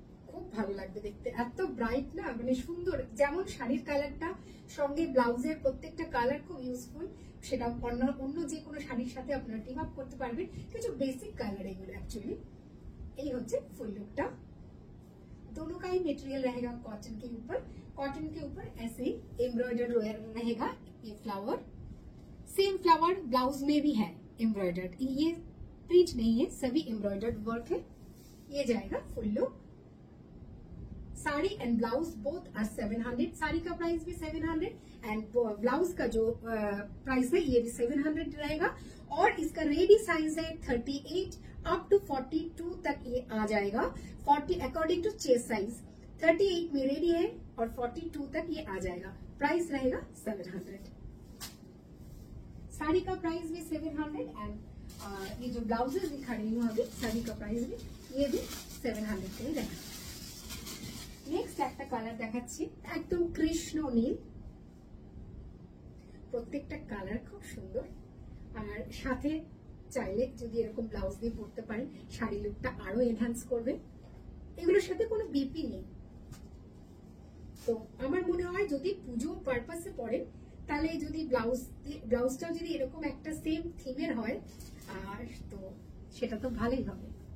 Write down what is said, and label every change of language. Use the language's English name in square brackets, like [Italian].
[Bangla] খুব ভালো লাগবে দেখতে, এত ব্রাইট না, মানে সুন্দর। যেমন শাড়ির কালারটা সঙ্গে ব্লাউজের প্রত্যেকটা কালার খুব ইউজফুল, সেটা অন্য যে কোনো শাড়ির সাথে আপনারা টিম আপ করতে পারবেন। কিছু বেসিক কালার এগুলো অ্যাকচুয়ালি। এই হচ্ছে ফুল लुकटा। [Hindi] दोनों का ही मटेरियल रहेगा कॉटन के ऊपर। कॉटन के ऊपर ऐसे ही एम्ब्रॉयडर्ड रहेगा ये फ्लावर। सेम फ्लावर ब्लाउज में भी है एम्ब्रॉयडर्ड, ये प्रिंट नहीं है, सभी एम्ब्रॉयडर्ड वर्क है। ये जाएगा full look. Sari and blouse both are 700। Sari का प्राइस भी 700 एंड ब्लाउज का जो प्राइस है ये भी 700 रहेगा। और इसका रेडी साइज है 38 अप टू 42 तक ये आ जाएगा। 40 अकॉर्डिंग टू चेस्ट साइज 38 में रेडी है और 42 तक ये आ जाएगा। प्राइस रहेगा 700। साड़ी का प्राइस भी 700 एंड ये जो ब्लाउजेस दिखा रही हूँ अभी, साड़ी का प्राइस भी ये भी 700 का ही रहेगा। [Bangla] नेक्स्ट একটা কালার দেখাচ্ছি, একদম কৃষ্ণ নীল। প্রত্যেকটা কালার খুব সুন্দর, আর সাথে চাইলে যদি এরকম ব্লাউজ দিয়ে পরতে পারেন শাড়ি লুকটা আরো এনহ্যান্স করবে। এগুলোর সাথে কোনো বিপি নেই। তো আমার মনে হয় যদি পুজো পারপাসে পরেন তাহলে যদি ব্লাউজটাও যদি এরকম একটা সেম থিমের হয় আর তো সেটা তো ভালোই হবে।